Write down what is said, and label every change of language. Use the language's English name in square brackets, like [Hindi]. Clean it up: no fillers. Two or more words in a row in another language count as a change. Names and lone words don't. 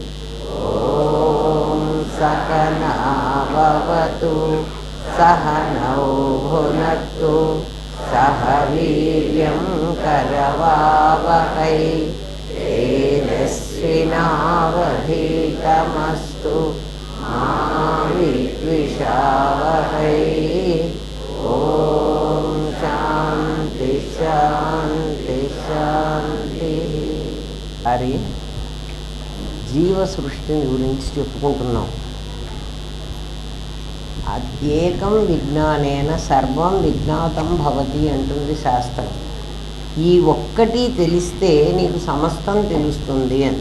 [Sanskrit] ॐ सकना भवतु सहनौ भुनक्तु सह वीर्यं करवावहै तेजस्विनावधीतमस्तु मा विद्विषावहै। ॐ शान्ति शान्ति शान्ति। [Telugu] हरि జీవ సృష్టిని గురించి చెప్పుకుంటున్నాం. [Sanskrit] ఏకం విజ్ఞానేన సర్వం విజ్ఞాతం భవతి [Telugu] అంటుంది శాస్త్రం. ఈ ఒక్కటి తెలిస్తే నీకు సమస్తం తెలుస్తుంది అని.